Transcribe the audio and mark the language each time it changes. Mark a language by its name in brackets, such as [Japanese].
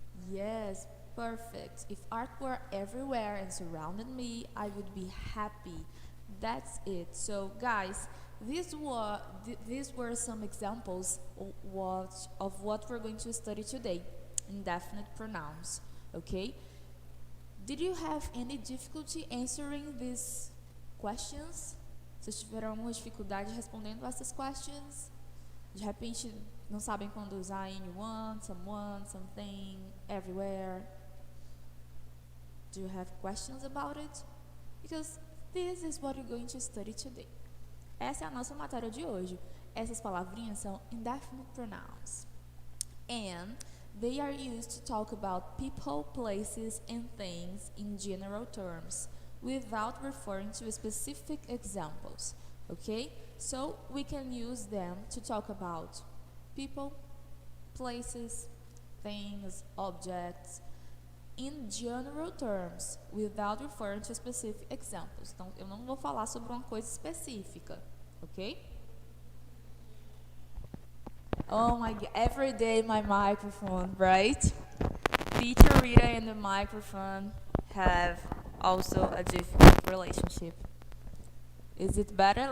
[English] Yes, perfect. If art were everywhere and surrounded me, I would be happy. That's it. So, guys, these were some examples of what we're going to study today, indefinite pronouns. Okay? Did you have any difficulty answering these questions? [Portuguese] Vocês tiveram alguma dificuldade respondendo essas questions? De repente, não sabem quando usar anyone, someone, something, everywhere. [English] Do you have questions about it? Because this is what you're going to study today. [Portuguese] Essa é a nossa matéria de hoje. Essas palavrinhas são indefinite pronouns. [English] And they are used to talk about people, places, and things in general terms, without referring to specific examples. Okay? So we can use them to talk about people, places, things, objects, in general terms, without referring to specific examples. [Portuguese] Então, eu não vou falar sobre uma coisa específica, ok? [English] Oh my God, every day my microphone, right? Teacher Rita and the microphone have also a difficult relationship. Is it better?